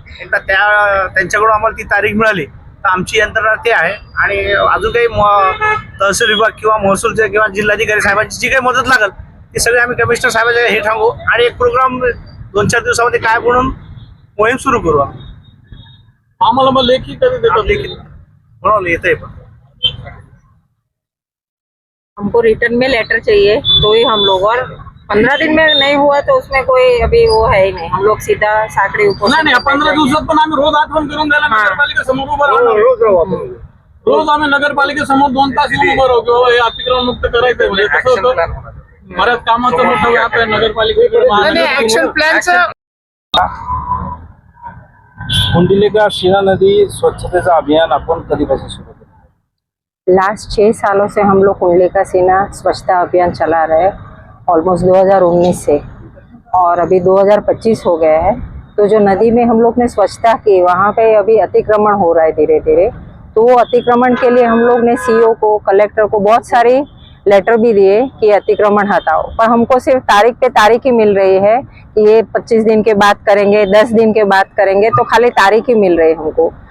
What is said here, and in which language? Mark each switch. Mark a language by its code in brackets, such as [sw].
[mr] एकदा त्यांच्याकडून आम्हाला ती तारीख मिळाली तर आमची यंत्रणा ते आहे आणि अजून काही तहसील विभाग किंवा महसूलचे किंवा जिल्हाधिकारी साहेबांची जी काही मदत लागेल ती सगळी आम्ही कमिशनर साहेबांच्या हे सांगू आणि एक प्रोग्राम 2-4 दिवसामध्ये काय म्हणून मोहीम सुरू करू. आम्हाला मग लेखी कधी देतात? लेखी म्हणून येतंय पण [hi] हमको रिटर्न में लेटर चाहिए तो ही हम लोग, और 15 दिन में नहीं हुआ तो उसमें कोई अभी वो है ही नहीं. हम लोग सीधा साखळी उपोषण [mr] नाही 15 दिवसात पण आम्ही रोज आठवण करून द्यायला नगरपालिकेसमोर उभं राहणार. रोज आम्ही नगरपालिकेसमोर 2 तास येऊन उभं राहू किंवा हे अतिक्रमण मुक्त करायचंय. म्हणजे कसं होतं बऱ्याच कामाचा मोठा व्याप आहे नगरपालिकेकडे. ऍक्शन प्लॅनचं कुंडलिका सीना नदी स्वच्छतेचा अभियान आपण कधीपासून सुरू केलं? [hi] लास्ट 6 सालों से हम लोग कुंडलिका सीना स्वच्छता अभियान चला रहे हैं, ऑलमोस्ट 2019 से, और अभी 2025 हो गया है. तो जो नदी में हम लोग ने स्वच्छता की वहाँ पे अभी अतिक्रमण हो रहा है धीरे धीरे. तो वो अतिक्रमण के लिए हम लोग ने सीओ को, कलेक्टर को बहुत सारी लेटर भी दिए कि अतिक्रमण हटाओ, पर हमको सिर्फ तारीख पे तारीख ही मिल रही है कि ये 25 दिन के बाद करेंगे, 10 दिन के बाद करेंगे, तो खाली तारीख ही मिल रही है हमको.